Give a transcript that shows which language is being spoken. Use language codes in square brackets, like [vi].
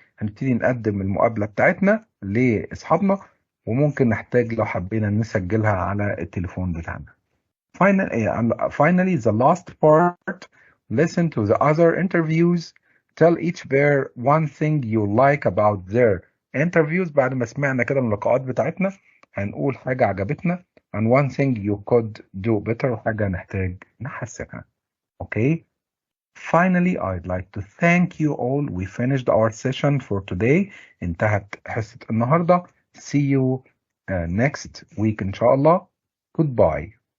[ar] هنبتدي نقدم المقابلة بتاعتنا لأصحابنا وممكن نحتاج لو حبينا نسجلها على التليفون بتاعنا. [en] Finally, the last part. Listen to the other interviews. Tell each pair one thing you like about their interviews. [ar] بعد ما سمعنا كده من اللقاءات بتاعتنا هنقول حاجة عجبتنا [en] and one thing you could do better [ar] وحاجة نحتاج نحسنها. [en] Okay. Finally, I'd like to thank you all. We finished our session for today. [ar] انتهت حصة النهاردة. [en] See you next week [ar] إن شاء الله. [en] Goodbye.